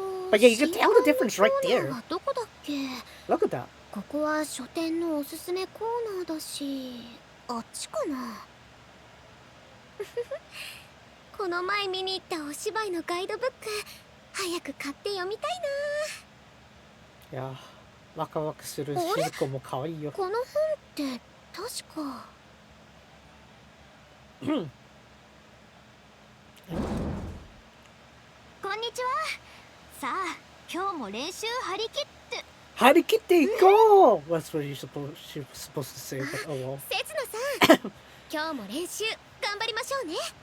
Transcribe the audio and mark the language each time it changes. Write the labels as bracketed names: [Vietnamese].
[English] But yeah, you can tell the difference right there. [Japanese] どこだっけ？ [English] Look at that. [Japanese] ここは書店のおすすめコーナーだし、あっちかな。この前見に行ったお芝居のガイドブック、早く買って読みたいな。 [English] Yeah. [Japanese] ワクワクするしずこも可愛いよ。この本って確か。こんにちは。さあ、今日も練習張り切って。張り切っていこう [English] That's what she was supposed to say, but oh well. [Japanese] せつなさん、今日も練習頑張りましょうね。